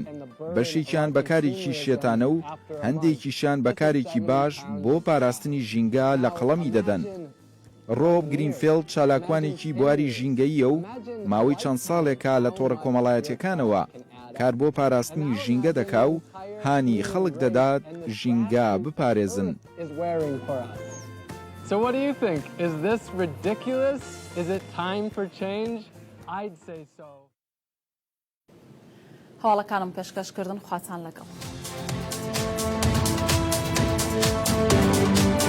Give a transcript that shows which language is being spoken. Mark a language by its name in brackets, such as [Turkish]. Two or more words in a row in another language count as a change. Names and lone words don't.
[Central Kurdish] بەشێکیان بەکارێکی شێتانە و هەندێکیشان بەکارێکی باش بۆ پاراستنی ژینگە لە قەڵەمی دەدەن. ڕۆب گرینفیلد چالاکوانێکی بواری ژینگەییە و ماوەی چەند ساڵێکە لە تۆڕە کۆمەڵایەتیەکانەوە کار بۆ پاراستنی ژینگە دەکا و هانی خەڵک دەدات ژینگە بپارێزن. [English] So what do you think? Is this ridiculous? Is it time for change? I'd say so. [Central Kurdish] هەواڵەکانم پێشکەشکردن خواتان لەگەڵ.